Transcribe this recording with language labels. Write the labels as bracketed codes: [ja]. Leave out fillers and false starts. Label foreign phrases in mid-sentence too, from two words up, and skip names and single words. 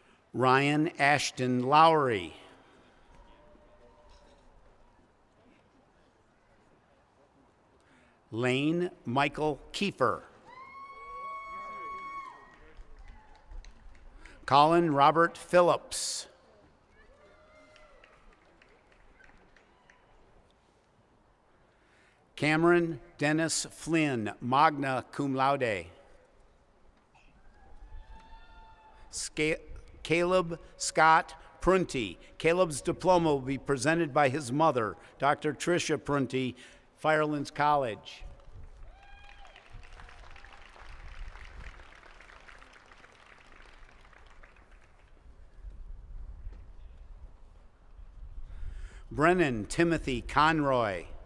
[en] Ryan Ashton Lowry. Lane Michael Kiefer. Colin Robert Phillips. Cameron Dennis Flynn, [la] magna cum laude. [en] Caleb Scott Prunty. Caleb's diploma will be presented by his mother, Dr. Tricia Prunty, Firelands College. Brennan Timothy Conroy.